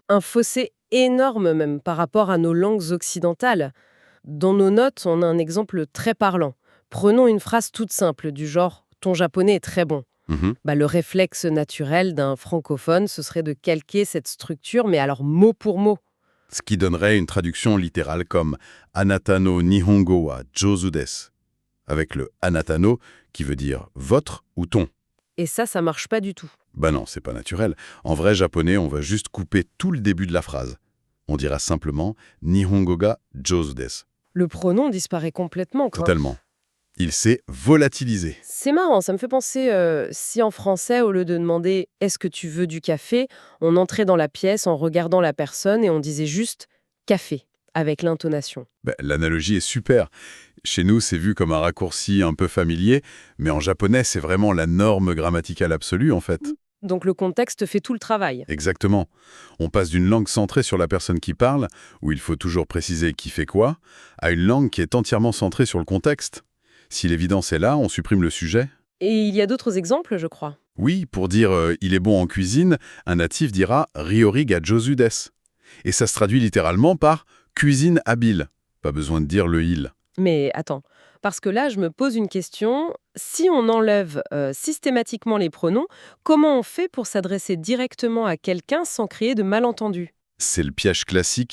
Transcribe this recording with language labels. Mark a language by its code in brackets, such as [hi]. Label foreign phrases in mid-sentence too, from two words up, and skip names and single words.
[fr] Un fossé énorme même par rapport à nos langues occidentales. Dans nos notes, on a un exemple très parlant. Prenons une phrase toute simple du genre «Ton japonais est très bon». Mhm. Le réflexe naturel d'un francophone, ce serait de calquer cette structure, mais alors mot pour mot. Ce qui donnerait une traduction littérale comme [ja] あなたの日本語は上手です, [fr] avec le [ja] あなたの [fr] qui veut dire votre ou ton. Et ça marche pas du tout. Bah non, c'est pas naturel. En vrai japonais, on va juste couper tout le début de la phrase. On dira simplement [ja] 日本語が上手です. [fr] Le pronom disparaît complètement, quoi. Totalement. Il s'est volatilisé. C'est marrant, ça me fait penser si en français, au lieu de demander «Est-ce que tu veux du café?», on entrait dans la pièce en regardant la personne et on disait juste «café» avec l'intonation. Bah, l'analogie est super. Chez nous, c'est vu comme un raccourci un peu familier, mais en japonais, c'est vraiment la norme grammaticale absolue, en fait. Donc le contexte fait tout le travail. Exactement. On passe d'une langue centrée sur la personne qui parle, où il faut toujours préciser qui fait quoi, à une langue qui est entièrement centrée sur le contexte. Si l'évidence est là, on supprime le sujet. Et il y a d'autres exemples, je crois. Oui, pour dire il est bon en cuisine, un natif dira [ja] 料理が上手です. [fr] Et ça se traduit littéralement par cuisine habile. Pas besoin de dire le il. Mais attends, parce que là, je me pose une question. Si on enlève systématiquement les pronoms, comment on fait pour s'adresser directement à quelqu'un sans créer de malentendus? C'est le piège classique.